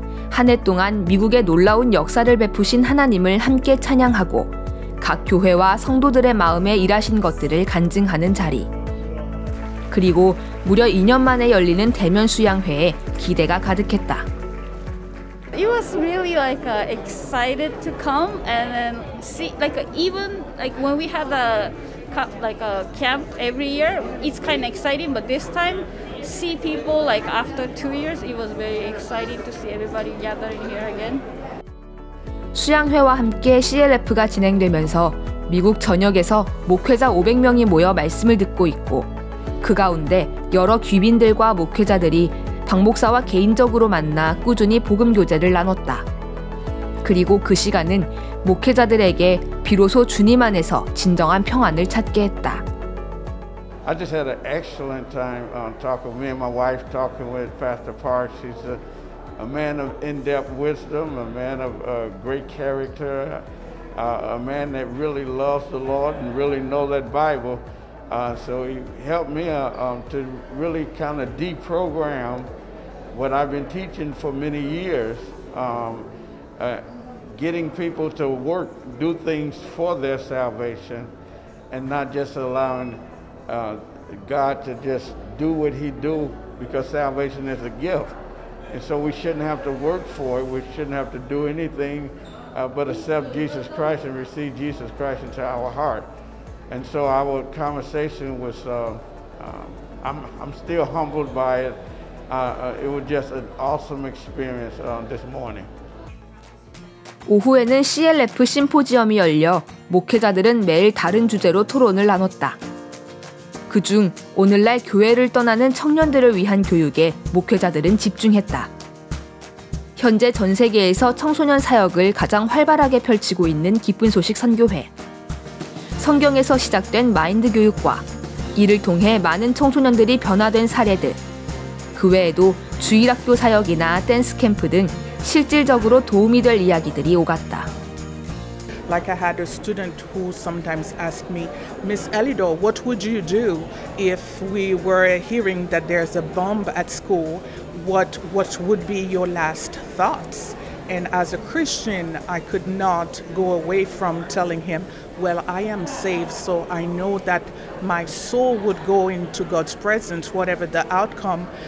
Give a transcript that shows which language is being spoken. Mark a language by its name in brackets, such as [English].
[Korean] 한 해 동안 미국의 놀라운 역사를 베푸신 하나님을 함께 찬양하고 각 교회와 성도들의 마음에 일하신 것들을 간증하는 자리. 그리고 무려 2년 만에 열리는 대면 수양회에 기대가 가득했다. [English] It was really excited to come and then see even when we had a camp every year, it's kind of exciting, but this time see people after 2 years, it was very exciting to see everybody gathering here again. [Korean] 수양회와 함께 CLF가 진행되면서 미국 전역에서 목회자 500명이 모여 말씀을 듣고 있고 그 가운데 여러 귀빈들과 목회자들이 박 목사와 개인적으로 만나 꾸준히 복음 교제를 나눴다. 그리고 그 시간은 목회자들에게 비로소 주님 안에서 진정한 평안을 찾게 했다. [English] I just had an excellent time talking with me and my wife, talking with Pastor Park. She's a man of in-depth wisdom, a man of great character, a man that really loves the Lord and really knows that Bible. So he helped me to really kind of deprogram what I've been teaching for many years, getting people to work, do things for their salvation, and not just allowing God to just do what he do, because salvation is a gift. And so we shouldn't have to work for it. We shouldn't have to do anything but accept Jesus Christ and receive Jesus Christ into our heart. And so our conversation was, I'm still humbled by it. It was just an awesome experience this morning. [Korean] 오후에는 CLF 심포지엄이 열려 목회자들은 매일 다른 주제로 토론을 나눴다. 그중 오늘날 교회를 떠나는 청년들을 위한 교육에 목회자들은 집중했다. 현재 전 세계에서 청소년 사역을 가장 활발하게 펼치고 있는 기쁜 소식 선교회. 성경에서 시작된 마인드 교육과 이를 통해 많은 청소년들이 변화된 사례들. 그 외에도 주일학교 사역이나 댄스 캠프 등 실질적으로 도움이 될 이야기들이 오갔다. [English] Like I had a student who sometimes asked me, Miss Elidor, what would you do if we were hearing that there's a bomb at school? What would be your last thoughts? And as a Christian, I could not go away from telling him, well, I am saved, so I know that my soul would go into God's presence, whatever the outcome.